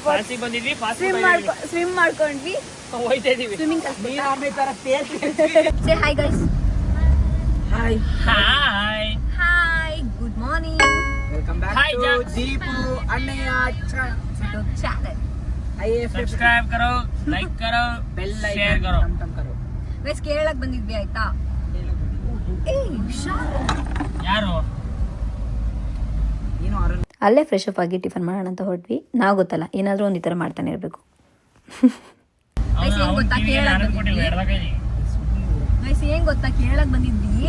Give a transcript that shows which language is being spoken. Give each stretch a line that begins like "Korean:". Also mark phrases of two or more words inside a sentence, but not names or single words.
Kannada: ಫಾಲ್ಸಿಗೆ ಬಂದಿದ್ವಿ, ಸ್ವಿಮ್ ಮಾಡ್ಕೊಂಡ್ವಿ. ಹೋಯ್ತಾ ಇದೀವಿ. ಸ್ವಿಮ್ಮಿಂಗ್ ನೀನು ಆಮೇಲೆ ತರ
English: say hi guys. ಹಾಯ್ ಹಾಯ್ hi, good morning. welcome back Hi, ಟು Jack.
Kannada: ದೀಪು ಅಣ್ಣಯ್ಯ
English: ಚಾನಲ್.
Hindi: सब्सक्राइब करो, लाइक करो, बेल शेयर करो. टम करो.
Kannada: ಗೈಸ್, ಕೇರಳಕ್ಕೆ ಬಂದಿದ್ವಿ ಆಯ್ತಾ. ಯಾರು ನೀನು ಅರುಣ್ ಅಲ್ಲೇ ಫ್ರೆಶ್ ಅಪ್ ಆಗಿ ಟಿಫನ್ ಮಾಡೋಣ ಅಂತ ಹೊರಟ್ವಿ. ನಾವು ಗೊತ್ತಲ್ಲ, ಏನಾದರೂ ಒಂದು ಈ ಥರ ಮಾಡ್ತಾನೆ ಇರಬೇಕು. ಏನ್ ಗೊತ್ತಾ, ಕೇರಳಕ್ಕೆ ಬಂದಿದ್ವಿ.